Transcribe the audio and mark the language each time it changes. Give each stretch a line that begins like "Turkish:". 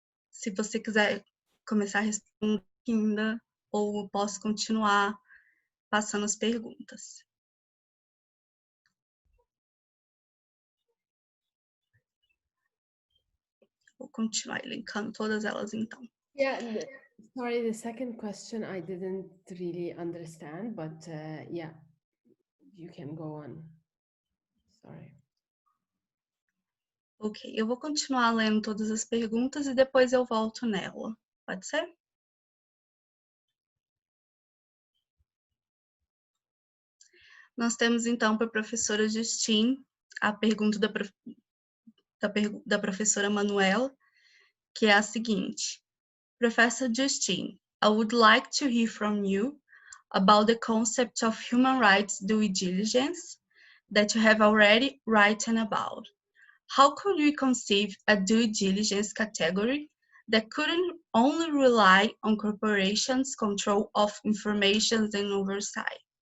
Portuguese: Se você quiser começar a responder ainda, ou posso continuar passando as perguntas. Vou continuar elencando todas elas, então.
English: Yeah, sorry, the second question I didn't really understand, but yeah, you can go on. Sorry.
Portuguese: Ok, eu vou continuar lendo todas as perguntas e depois eu volto nela. Pode ser? Nós temos, então, para a professora Justine, a pergunta da professora Manuela, que é a seguinte.
English: Professor Justine, I would like to hear from you about the concept of human rights due diligence that you have already written about. How could we conceive a due diligence category that couldn't only rely on corporations' control of information and oversight?